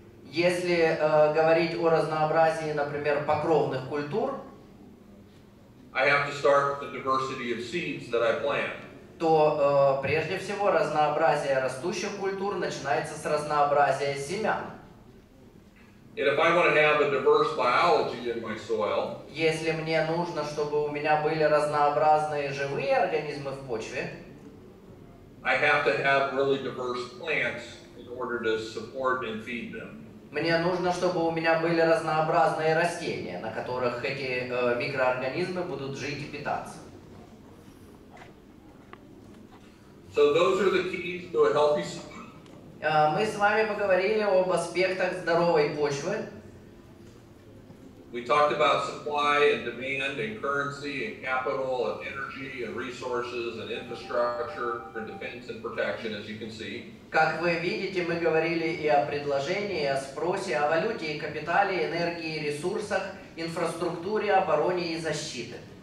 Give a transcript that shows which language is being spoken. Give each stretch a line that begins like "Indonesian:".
Russian: если говорить о разнообразии, например, покровных культур,
English: I have to start with the diversity of seeds that I plant.
Russian: То прежде всего разнообразие растущих культур начинается с разнообразия семян.
English: And if I want to have a diverse biology in my soil,
Russian: если мне нужно, чтобы у меня были разнообразные живые организмы в почве,
English: I have to have really diverse plants in order to support and feed them.
Russian: Мне нужно, чтобы у меня были разнообразные растения, на которых эти микроорганизмы будут жить и питаться.
English: So those are the keys to a healthy soil.
Russian: Мы с вами поговорили об аспектах здоровой почвы.
English: We talked about supply and demand and currency and capital and energy and resources and infrastructure and defense and protection, as you can see.
Russian: Как вы видите, мы говорили и о предложении, и о спросе, о валюте и капитале, энергии, ресурсах, инфраструктуре, обороне и защите.